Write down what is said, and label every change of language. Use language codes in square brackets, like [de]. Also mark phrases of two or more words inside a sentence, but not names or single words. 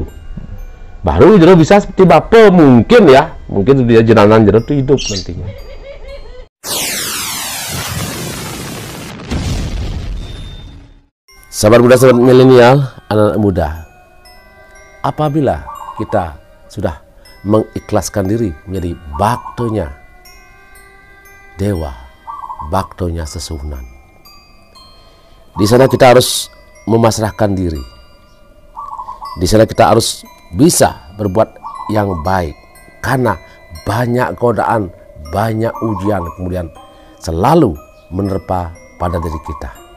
[id] Baru Jero bisa seperti bapak mungkin ya, mungkin dia jenangan Jero itu hidup nantinya. Sahabat muda, sahabat milenial, anak-anak muda, apabila kita sudah mengikhlaskan diri menjadi baktonya dewa, baktonya Sesuhunan, di sana kita harus memasrahkan diri. Di sana kita harus bisa berbuat yang baik, karena banyak godaan, banyak ujian kemudian selalu menerpa pada diri kita.